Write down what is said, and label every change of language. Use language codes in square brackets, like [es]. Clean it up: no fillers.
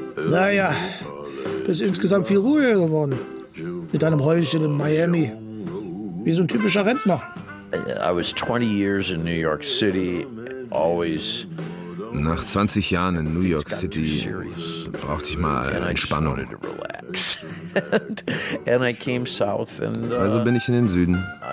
[de] Naja, du bist insgesamt viel ruhiger geworden. Mit deinem Häuschen in Miami. Wie so ein typischer Rentner. [en] I was 20 years in New York City, always. [de] Nach 20 Jahren in New York City brauchte ich mal Entspannung. Also bin ich in den Süden.